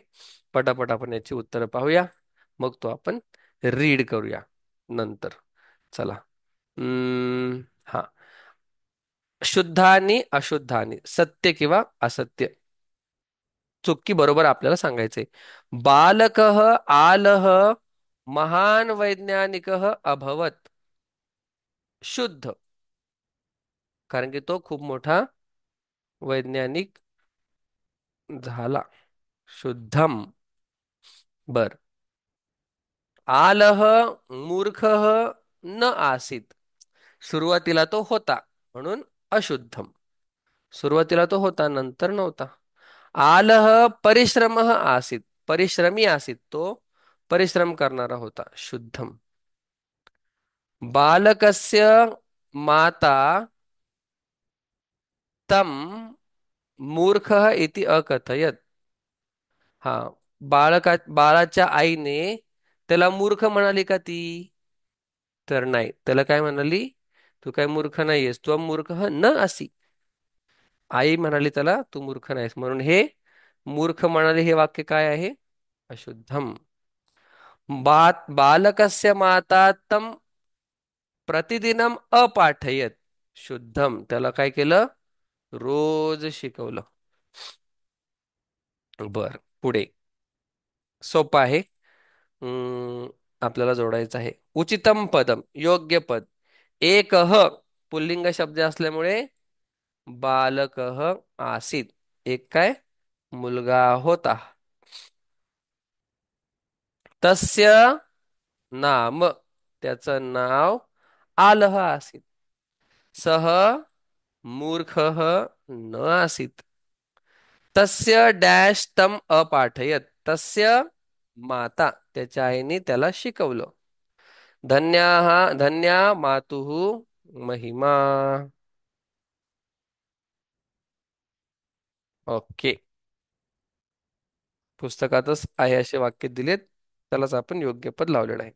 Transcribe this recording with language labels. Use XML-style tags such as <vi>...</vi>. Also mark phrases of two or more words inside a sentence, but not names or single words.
<mr>पटापट आपण याची उत्तरं पाहूया, मग तो आपण रीड करूया नंतर. चला. हा. शुद्धानी अशुद्धानी, सत्य किंवा असत्य, चुकी बरोबर आपल्याला सांगायचंय.</mr> <sa>बालकः आलः महान वैज्ञानिकः अभवत.</sa> <mr>शुद्ध, कारण की तो खूप मोठा वैज्ञानिक झाला.</mr> <sa>शुद्धम. बर. आलह मूर्खः न आसीत.</sa> <mr>सुरुवातीला तो होता म्हणून अशुद्धम. सुरुवातीला तो होता, नंतर नव्हता.</mr> <sa>आलह परिश्रमः आसीत. परिश्रमी आसीत,</sa> <mr>तो परिश्रम करणारा होता.</mr> <sa>शुद्धम. बालकस्य माता तम मूर्खः इति अकथयत.</sa> <mr>हा. बाळाच्या आईने त्याला मूर्ख म्हणाली का ती? तर नाही. त्याला काय म्हणाली? तू काय मूर्ख नाहीयेस, तू</mr> <sa>मूर्ख न असी.</sa> <mr>आई म्हणाली त्याला तू मूर्ख नाहीस, म्हणून हे मूर्ख म्हणाले हे वाक्य काय आहे?</mr> <sa>अशुद्धम. बालकस्य माता तम प्रतिदिनम अपाठयत. शुद्धम.</sa> <mr>त्याला काय केलं? रोज शिकवलं. बर. पुढे सोपं आहे. आपल्याला जोडायचं आहे.</mr> <sa>उचितम पदम,</sa> <mr>योग्य पद. एकह पुल्लिंग शब्द असल्यामुळे</mr> <sa>बालकह आसीत.</sa> <mr>एक काय मुलगा होता.</mr> <sa>तस्य नाम,</sa> <mr>त्याचं नाव</mr> <sa>आलह आसीत. सह मूर्खः न आसीत. तस्य डॅश तम अपाठयत. तस्य माता,</sa> <mr>त्याच्या आईने त्याला शिकवलं.</mr> <sa>धन्या मातुः महिमा. ओके.</sa> <mr>पुस्तकातच आहे असे वाक्य दिलेत, त्यालाच आपण योग्य पद लावलेलं आहे.</mr>